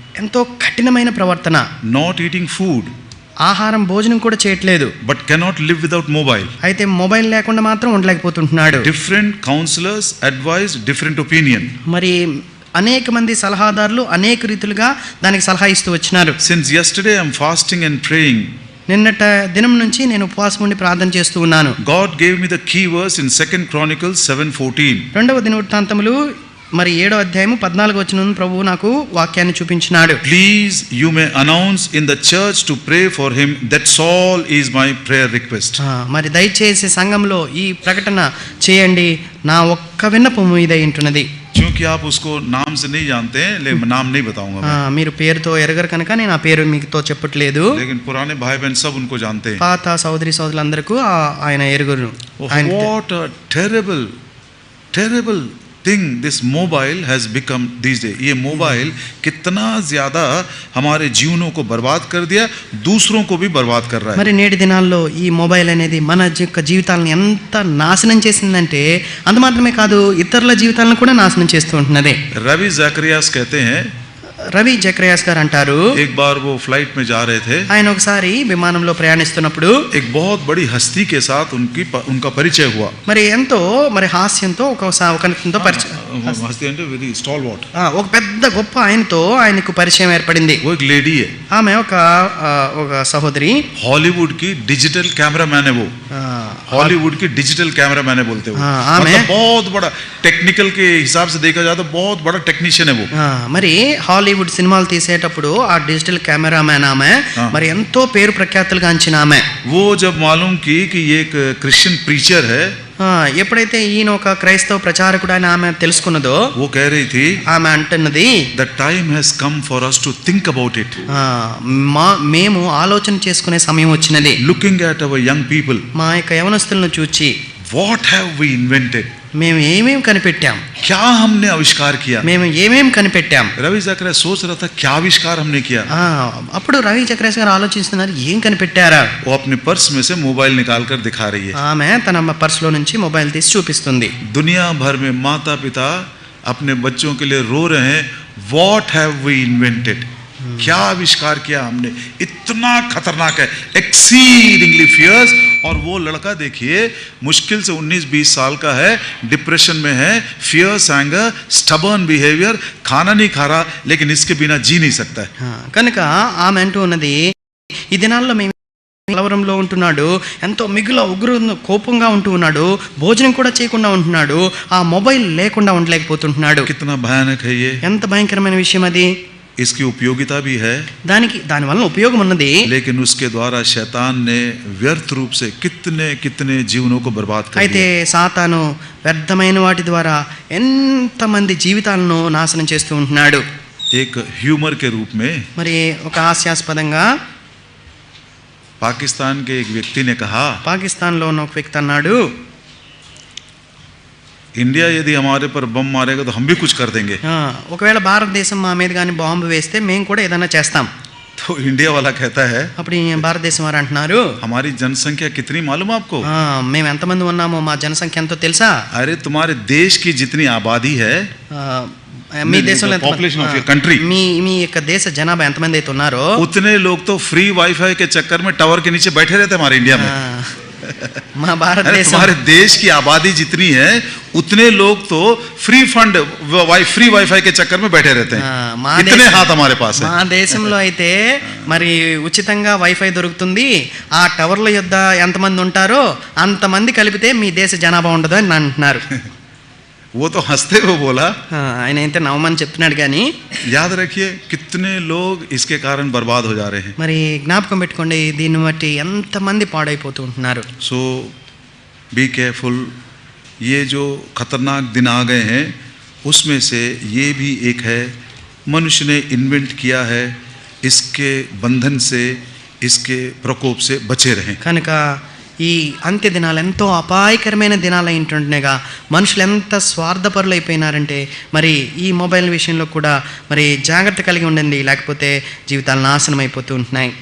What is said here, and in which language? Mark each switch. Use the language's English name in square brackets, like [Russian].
[Telugu] ఎంతో కఠినమైన ప్రవర్తన. [English] Not eating food. [Telugu] ఆహారం భోజనం కూడా చేయట్లేదు. [English] But cannot live without mobile. [Telugu] అయితే మొబైల్ లేకుండా మాత్రం ఉండలేకపోతుంటున్నాడు. [English] Different counselors advise different opinion. [Telugu] మరి అనేక మంది సలహాదారులు అనేక రీతులుగా దానికి సలహా ఇస్తూ వచ్చినారు. [English] Since yesterday I am fasting and praying. [Telugu] నిన్నట దినం నుంచి నేను ఉపవాసం ఉండి ప్రార్థన చేస్తూ ఉన్నాను. [English] God gave me the key verse in 2 Chronicles 7:14. [Telugu] రెండవ దినవృత్తాంతములు మరి 7వ అధ్యాయము 14వ వచనం ప్రభువు నాకు వాక్యాన్ని చూపించినాడు. [English] Please, you may announce in the church to pray for him. That's all is my prayer request. [Telugu] మరి దయచేసి సంఘంలో ఈ ప్రకటన చేయండి, నా ఒక్క విన్నపము ఇదే ఉంటున్నది. [Hindi] क्योंकि आप उसको नाम से नहीं जानते हैं, लेकिन नाम नहीं बताऊंगा मैं. [Telugu] మీరు పేరుతో ఎరగరు కనుక నేను ఆ పేరు మీతో చెప్పట్లేదు. [Hindi] लेकिन पुराने भाई बहन सब उनको जानते हैं. [Telugu] పాత సోదరి సోదరులందరికీ ఆయన ఎరుగురు. [English] What a terrible thing this mobile has become these days. [Hindi] ये मोबाइल कितना ज्यादा हमारे जीवनों को बर्बाद कर दिया, दूसरों को भी बर्बाद कर रहा है. [Telugu] మరి నేటి దినాల్లో ఈ మొబైల్ అనేది మన యొక్క జీవితాలను ఎంత నాశనం చేసిందంటే అంత మాత్రమే కాదు, ఇతరుల జీవితాలను కూడా నాశనం చేస్తూ ఉంటున్నది. [Hindi] रवि जकरियास कहते हैं, [Telugu] రవి జకరియాస్ గారు అంటారు, [Hindi] एक बार वो फ्लाइट में जा रहे थे. [Telugu] ఆయన ఒకసారి విమానంలో ప్రయాణిస్తున్నప్పుడు [Hindi] एक बहुत बड़ी हस्ती के साथ उनका परिचय हुआ. [Telugu] మరి ఎంతో మరి హాస్యంతో ఒకరితో పరిచయం, हस्ती అంటే [English] very stalwart, [Telugu] ఒక పెద్ద గొప్ప ఆయనకు పరిచయం ఏర్పడింది. [Hindi] वो एक लेडी है. [Telugu] ఆమె ఒక సహోదరి, [Hindi] हॉलीवुड की डिजिटल कैमरामैन है. वो हॉलीवुड की डिजिटल कैमरामैन है बोलते हैं. मतलब बहुत बड़ा टेक्निकल के हिसाब से देखा जाए तो बहुत बड़ा टेक्नीशियन है वो. [Telugu] మరి హాలీవుడ్ సినిమాలు తీసేటప్పుడు ఆ డిజిటల్ కెమెరామ్యాన్ ఆమె మరి ఎంతో పేరు ప్రఖ్యాతులు గాంచిన ఆమె. [Hindi] वो जब मालूम की कि ये एक क्रिश्चियन प्रीचर है, [Telugu] ఎప్పుడైతే ఈయన ఒక క్రైస్తవ ప్రచారకుడు అని ఆమె తెలుసుకున్నదో, [Hindi] वो कह रही थी, [Telugu] ఆమె అంటున్నది, [English] the time has come for us to think about it. [Telugu] మేము ఆలోచన చేసుకునే సమయం వచ్చినది. [English] Looking at our young people, [Telugu] మా యొక్క యవనస్తులను చూచి, [English] what have we invented? [Telugu] మేము ఏమేం కనిపెట్టాం, [Hindi] क्या हमने आविष्कार किया. [Telugu] మేము ఏమేం కనిపెట్టాం. [Hindi] रवि जकरिया सोच रहा था क्या आविष्कार हमने किया. [Telugu] అప్పుడు రవి చక్రేష్ గారు ఆలోచిస్తున్నారు, ఏం కనిపెట్టారా. [Hindi] वो अपने पर्स में से मोबाइल निकाल कर दिखा रही है. [Telugu] ఆమె తన పర్సులో నుంచి మొబైల్ తీసి చూపిస్తుంది. [Hindi] दुनिया भर में माता पिता अपने बच्चों के लिए रो रहे हैं, [English] what have we invented. [Hindi] क्या आविष्कार किया हमने, इतना खतरनाक है, [English] Exceedingly fierce. [Hindi] और वो लड़का देखिए मुश्किल से 19-20 साल का है, डिप्रेशन में है, [English] fierce, anger, stubborn behaviour, [Hindi] खाना नहीं खा रहा लेकिन इसके बिना जी नहीं सकता है. [Telugu] కనుక ఆమె అంటూ ఉన్నది, ఈ దినాల్లో మేము కలవరంలో ఉంటున్నాడు, ఎంతో మిగుల ఉగ్రు కోపంగా ఉంటూ ఉన్నాడు, భోజనం కూడా చేయకుండా ఉంటున్నాడు, ఆ మొబైల్ లేకుండా ఉండలేకపోతుంటున్నాడు. [Hindi] कितना भयानक है ये. [Telugu] ఎంత భయంకరమైన విషయం అది. [Hindi] इसकी उपयोगिता भी है, [Telugu] దాని వలన ఉపయోగం ఉన్నది, [Hindi] लेकिन उसके द्वारा शैतान ने व्यर्थ रूप से कितने जीवनों को बर्बाद कर [Telugu] అయితే [Hindi] दिया. [Telugu] సాతాను వ్యర్థమైన వాటి ద్వారా ఎంతమంది జీవితాలను నాశనం చేస్తూ ఉంటున్నాడు. [Hindi] एक ह्यूमर के रूप में [Telugu] మరి ఒక హాస్యాస్పదంగా [Hindi] पाकिस्तान के एक व्यक्ति ने कहा, [Telugu] పాకిస్తాన్లో ఉన్న ఒక వ్యక్తి అన్నాడు, [Hindi] इंडिया यदि हमारे पर बम मारेगा तो हम भी कुछ कर देंगे. [Telugu] ఒకవేళ భారతదేశం మా మీద కానీ బాంబు వేస్తే మేము కూడా ఏదైనా చేస్తాం. [Hindi] तो इंडिया वाला कहता है, [Telugu] అప్పుడు ఈ భారతదేశం వారు అంటున్నారు, [Hindi] हमारी जनसंख्या कितनी मालूम आपको. [Telugu] మేము ఎంతమంది ఉన్నామో మా జనసంఖ్య ఎంతో తెలుసా. [Hindi] अरे तुम्हारे देश की जितनी आबादी है, [Telugu] మీ దేశంలో [English] population of your country, [Telugu] మీ యొక్క దేశ జనాభా ఎంతమంది అయితే ఉన్నారో [Hindi] उतने लोग तो फ्री वाईफाई के चक्कर में टावर के नीचे बैठे रहते हमारे इंडिया में. [Telugu] మా భారతదేశం, [Hindi] हमारे देश की आबादी जितनी है उतने लोग तो फ्री वाईफाई के चक्कर में बैठे रहते हैं. इतने हाथ हमारे पास है. [Telugu] మా దేశంలో అయితే మరి ఉచితంగా వైఫై దొరుకుతుంది, ఆ టవర్ల యొద్ద ఎంతమంది ఉంటారో అంతమంది కలిపితే మీ దేశ జనాభా ఉండదు అని అంటున్నారు. [Hindi] वो तो हंसते हुए बोला, [Telugu] ఆయన అయితే నవ్వమని చెప్తున్నాడు కానీ [Hindi] याद रखिए कितने लोग इसके कारण बर्बाद हो जा रहे हैं. [Telugu] మరి జ్ఞాపకం పెట్టుకోండి, దీన్ని బట్టి ఎంతమంది పాడైపోతూ ఉంటున్నారు. [English] So be careful. [Hindi] ये जो खतरनाक दिन आ गए हैं उसमें से ये भी एक है, मनुष्य ने इन्वेंट किया है, इसके बंधन से, इसके प्रकोप से बचे रहें. [Telugu] కనుక ఈ అంత్య దినాలు ఎంతో అపాయకరమైన దినాలు అయింటుండగా మనుషులు ఎంత స్వార్థపరులు అయిపోయినారంటే మరి ఈ మొబైల్ విషయంలో కూడా మరి జాగ్రత్త కలిగి ఉండండి, లేకపోతే జీవితాలు నాశనం అయిపోతూ ఉంటున్నాయి.